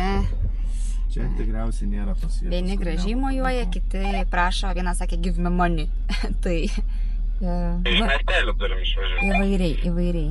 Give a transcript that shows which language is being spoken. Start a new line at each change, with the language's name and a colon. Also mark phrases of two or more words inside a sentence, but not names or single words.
Lithuanian: Čia tikriausiai nėra tos vietos. Vieni gražiai mojuoja, kiti prašo, vienas sakė
English: give me money.
Lithuanian: Tai... Įvairiai.